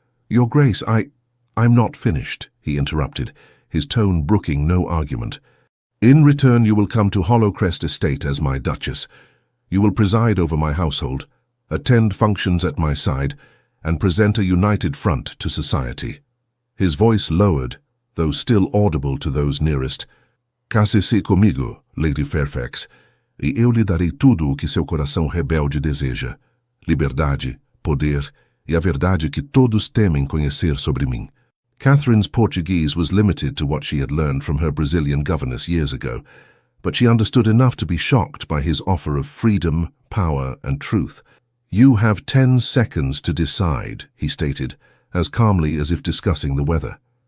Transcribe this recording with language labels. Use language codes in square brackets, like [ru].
[en] "Your Grace, I'm not finished," he interrupted, his tone brooking no argument. "In return you will come to Hollowcrest Estate as my Duchess. You will preside over my household, attend functions at my side, and present a united front to society." His voice lowered, though still audible to those nearest. [pt] "Case-se comigo, Lady Fairfax, e eu lhe darei tudo o que seu coração rebelde deseja. Liberdade, poder e a verdade que todos temem conhecer sobre mim." [en] Catherine's Portuguese was limited to what she had learned from her Brazilian governess years ago, but she understood enough to be shocked by his offer of freedom, power, and truth. "You have 10 seconds to decide," he stated, as calmly as if discussing the weather.